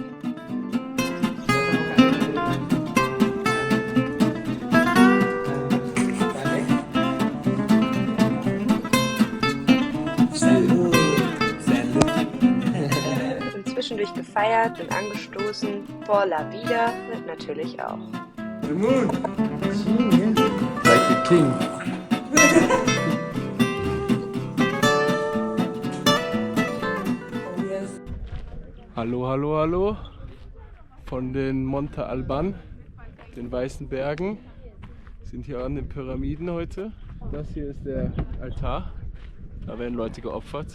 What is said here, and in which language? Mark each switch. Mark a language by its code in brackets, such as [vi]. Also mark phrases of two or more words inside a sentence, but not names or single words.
[de] Und zwischendurch gefeiert und angestoßen, [es] por la vida [de] wird natürlich auch. [en] Like the king. [de] Hallo, hallo, hallo von den Monte Alban, den Weißen Bergen. Wir sind hier an den Pyramiden heute. Das hier ist der Altar, da werden Leute geopfert.